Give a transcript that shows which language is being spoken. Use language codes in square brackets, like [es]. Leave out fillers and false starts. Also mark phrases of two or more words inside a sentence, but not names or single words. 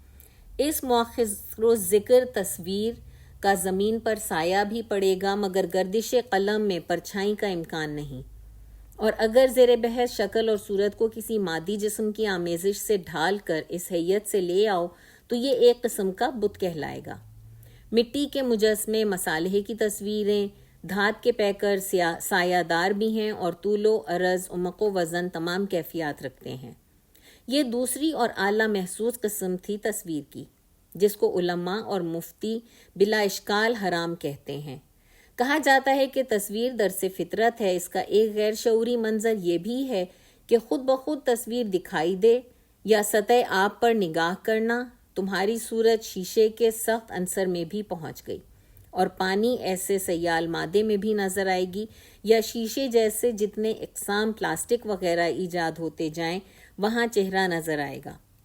[ur] اس مؤخر و ذکر تصویر کا زمین پر سایہ بھی پڑے گا مگر گردش قلم میں پرچھائی کا امکان نہیں، اور اگر زیر بحث شکل اور صورت کو کسی مادی جسم کی آمیزش سے ڈھال کر اس حیت سے لے آؤ تو یہ ایک قسم کا بت کہلائے گا. مٹی کے مجسمے، مصالحے کی تصویریں، دھات کے پیکر سایہ دار بھی ہیں اور طول و عرض، عمق و وزن تمام کیفیات رکھتے ہیں. یہ دوسری اور اعلیٰ محسوس قسم تھی تصویر کی، جس کو علماء اور مفتی بلا اشکال حرام کہتے ہیں. کہا جاتا ہے کہ تصویر درس فطرت ہے. اس کا ایک غیر شعوری منظر یہ بھی ہے کہ خود بخود تصویر دکھائی دے یا سطح آب پر نگاہ کرنا تمہاری صورت شیشے کے سخت عنصر میں بھی پہنچ گئی، اور پانی ایسے سیال مادے میں بھی نظر آئے گی، یا شیشے جیسے جتنے اقسام پلاسٹک وغیرہ ایجاد ہوتے جائیں وہاں چہرہ نظر آئے گا.